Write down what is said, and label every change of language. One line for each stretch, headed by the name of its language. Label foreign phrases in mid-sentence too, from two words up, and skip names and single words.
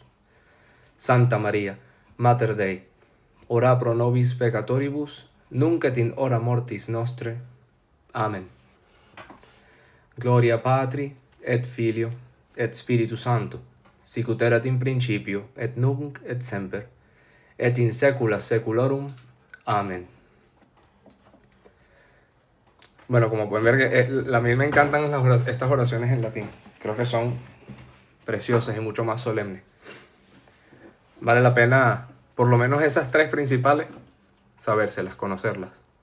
Latin: Santa Maria, Mater Dei, ora pro nobis peccatoribus, nunc et in hora mortis nostre. Amen. Gloria Patri, et Filio, et Spiritus Sancto, sicut erat in principio, et nunc et semper, et in saecula saeculorum. Amen.
Spanish: Bueno, como pueden ver, a mí me encantan estas oraciones en latín. Creo que son preciosas y mucho más solemnes. Vale la pena, por lo menos esas tres principales, sabérselas, conocerlas.